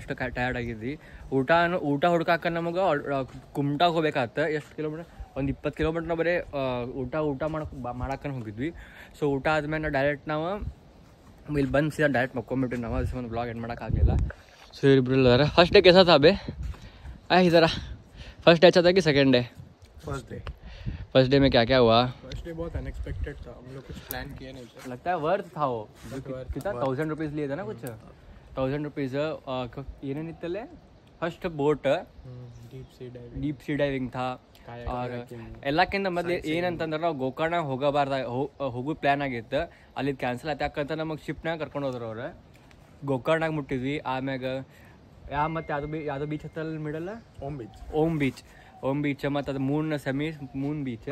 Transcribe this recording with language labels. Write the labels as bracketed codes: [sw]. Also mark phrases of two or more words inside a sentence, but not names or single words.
[kn] ಇಷ್ಟು ಟಯರ್ಡ್ ಆಗಿದ್ವಿ. ಊಟ ಹುಡ್ಕಾಕ ನಮಗೆ ಕುಮಟಾಗ ಹೋಗ್ಬೇಕಾಗತ್ತೆ. ಎಷ್ಟು ಕಿಲೋಮೀಟರ್? ಒಂದು 20 ಕಿಲೋಮೀಟರ್ ನಾವು ಬರೀ ಊಟ ಮಾಡಕ್ಕೆ ಹೋಗಿದ್ವಿ. ಸೊ ಊಟ ಆದ್ಮೇಲೆ ನಾವು ಡೈರೆಕ್ಟ್ ನಾವು ಇಲ್ಲಿ ಬಂದು ಸೀದಾ ಡೈರೆಕ್ಟ್ ಮಕ್ಕೊಂಬಿಟ್ವಿ ನಾವು. ಅದಕ್ಕೆ ಒಂದು [en] blog end [kn] ಮಾಡೋಕ್ಕಾಗಲಿಲ್ಲ. ಸೊ ಇಬ್ಬರು ಇದ್ದಾರೆ. [en] first day [hi] कैसा था बे? आए ज़रा [en] first day [hi] अच्छा था कि [en] second day? first day [hi] में क्या क्या हुआ? [en] first day [hi] बहुत अनएक्सपेक्टेड था. हम लोग कुछ प्लान किया नहीं था. लगता है वर्थ था वो. कितना 1000 रुपीज़ लिए था ना कुछ. [en] 1000 rupees ಏನೇನಿತ್ತಲ್ಲೇ first boat deep sea diving था. [kn] ಎಲ್ಲಕ್ಕಿಂತ ಮೊದಲು ಏನಂತಂದ್ರೆ ನಾವು ಗೋಕರ್ಣ ಹೋಗೋ ಪ್ಲ್ಯಾನ್ ಆಗಿತ್ತು. ಅಲ್ಲಿ ಕ್ಯಾನ್ಸಲ್ ಆಯ್ತು. ಯಾಕಂತ ನಮಗೆ ಶಿಪ್ನಾಗ ಕರ್ಕೊಂಡು ಹೋದ್ರು ಅವ್ರು. ಗೋಕರ್ಣಾಗ ಮುಟ್ಟಿದ್ವಿ. ಆಮ್ಯಾಗ ಮತ್ತು ಯಾವುದೋ ಬೀಚ್ ಹತ್ತಲ್ಲಿ ಮಿಡಲ್ಲ ಓಮ್ ಬೀಚ್ ಮತ್ತು ಅದು ಮೂನ್ ಬೀಚ್.